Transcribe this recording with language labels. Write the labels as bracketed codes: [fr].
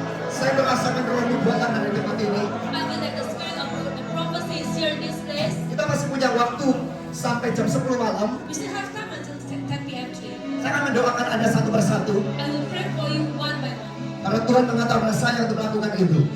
[id] Saya merasakan roh nubuatan ada di tempat ini. [en] I feel like the spirit of the prophecy is here in this place. [id] Kita masih punya waktu sampai jam 10 malam. [en] We still have time until 10 p.m. today. [id] Saya akan mendoakan Anda satu persatu. [en] I will pray for you one by one. [id] Karena Tuhan mengatakan saya untuk melakukan itu.